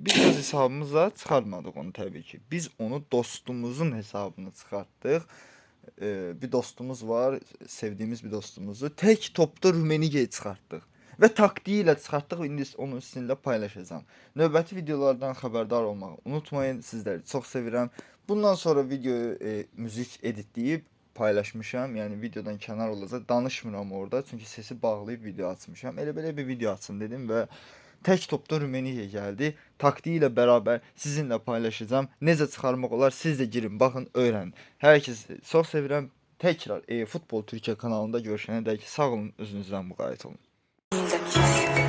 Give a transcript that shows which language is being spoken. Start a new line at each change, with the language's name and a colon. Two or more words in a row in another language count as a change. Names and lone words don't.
Azerbaijani: Biz öz hesabımıza çıxartmadıq onu təbii ki. Biz onu dostumuzun hesabına çıxartdıq. Bir dostumuz var,
Turkish: sevdiğimiz bir dostumuzu. Tek topta
Azerbaijani: Rumeniye'yi çıxartdıq. Və taktiği ilə çıxartdıq. İndi onu sizinlə paylaşacağım. Növbəti videolardan xəbərdar olmağı unutmayın. Sizləri çox sevirəm. Bundan sonra
Turkish: videoyu müzik editleyip
Azerbaijani: paylaşmışam. Yani videodan kenar olacaq. Danışmıram orada. Çünkü
Turkish: sesi bağlayıp
Azerbaijani: video açmışam. Elə belə bir video açın dedim və
Turkish: tek topta Rumeniye geldi. Taktiğiyle beraber sizinle paylaşacağım.
Azerbaijani: Necə çıxarmaq olar
Turkish: siz de girin, bakın, öğrenin. Herkesi çok sevirəm. Tekrar Futbol Türkiye kanalında görüşene dek sağ olun, özünüzden muqayət olun.